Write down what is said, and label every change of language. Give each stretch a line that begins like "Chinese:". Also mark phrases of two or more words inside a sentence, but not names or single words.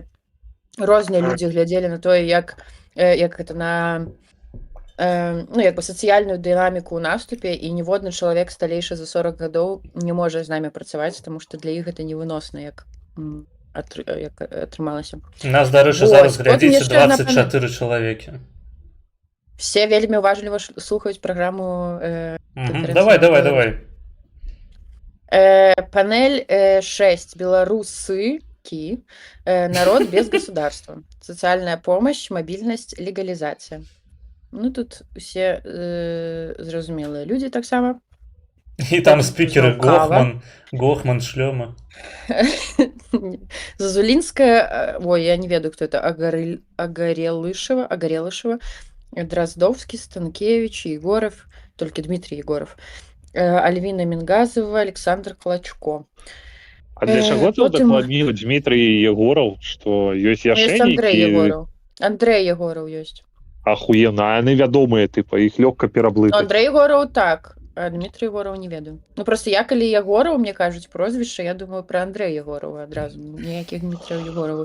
Belarusian: Розныя людзі глядзелі на тое, як гэта на ну, як бы сацыяльную дынаміку ў наступе, і ніводны чалавек сталейшы за 40 гадоў не можа з намі працаваць, таму што для іх гэта невыносна, як атрымалася. Нас, дарэчы, Вось, зараз потым глядзіце яшчэ одна 24 чалавекі. Все вельмі уважліва слухаюць праграму канферэнцыі. Давай. Панель 6.
Russian: Белорусы. Народ без государства. Социальная помощь, мобильность, легализация.
Belarusian: Ну, тут усе зразумелыя людзі таксама. І там спікеры Кава. Гохман, Шлёма. Зазулинская, ой, я не ведаю,
Russian: кто это, Огорелышева, Дроздовский, Станкевич, Егоров, только Дмитрий Егоров, Альвина Мингазова, Александр Клочко.
Belarusian: А для чаго ты удакладніў Дмітрый Егоров, што ёсць яшчэ нейкі... Андрей Егоров ёсць. Ахуена, яны вядомыя, тыпа, іх лёгка пераблытаць. Андрей Егоров так, а Дмитрий Егоров не ведаю. Ну просто я, калі Егоров, мне кажуць прозвішча, я думаю про Андрея Егорова адразу, ніякіх Дмитрия Егоровых.